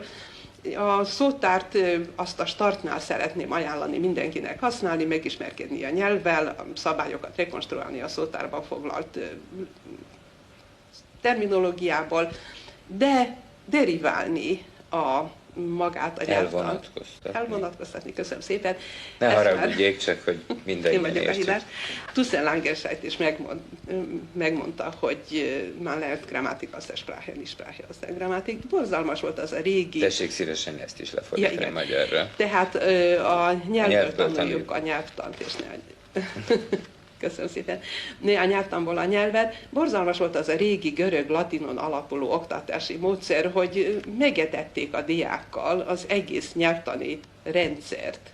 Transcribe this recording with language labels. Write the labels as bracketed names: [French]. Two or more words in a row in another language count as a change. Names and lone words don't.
[Hungarian] A szótárt, azt a startnál szeretném ajánlani mindenkinek használni, megismerkedni a nyelvvel, a szabályokat rekonstruálni a szótárban foglalt terminológiából, de deriválni magát a nyelvtant. Elvonatkoztatni, köszönöm szépen. Ne haragudjék, csak hogy mindenki értsük. [German] Tussen Langenscheidt [Hungarian] is megmondta, hogy [German] man lernt Grammatik aus der Sprache, nicht Sprache aus der Grammatik. [Hungarian] Borzalmas volt az a régi... Tessék szívesen ezt is lefordítani magyarra. Tehát a nyelvből tanuljuk a nyelvtant, és ne... Köszönöm szépen. A nyelvtanból a nyelvet. Borzalmas volt az a régi görög-latinon alapuló oktatási módszer, hogy megetették a diákkal az egész nyelvtani rendszert.